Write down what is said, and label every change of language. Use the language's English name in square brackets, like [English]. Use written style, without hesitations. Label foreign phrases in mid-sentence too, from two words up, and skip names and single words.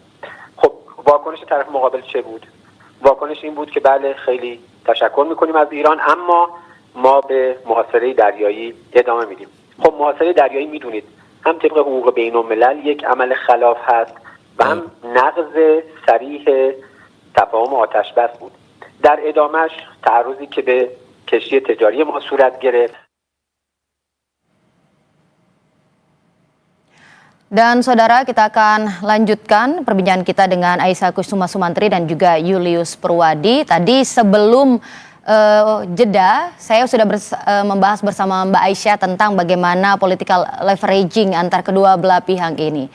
[Persian] خب واکنش طرف مقابل چه بود؟ واکنش این بود که بله خیلی تشکر میکنیم از ایران، اما ما به محاصره دریایی ادامه میدیم. خب محاصره دریایی میدونید هم طبق حقوق بین الملل یک عمل خلاف هست و هم نقض صریح تفاهم آتش بس بود. در ادامهش تعرضی که به کشتی تجاری ما صورت گرفت. [Indonesian] Dan saudara, kita akan lanjutkan perbincangan kita dengan Aisyah Kusuma Sumantri dan juga Julius Purwadi. Tadi sebelum jeda, saya sudah membahas bersama Mbak Aisyah tentang bagaimana [English] political leveraging [Indonesian] antar kedua belah pihak ini.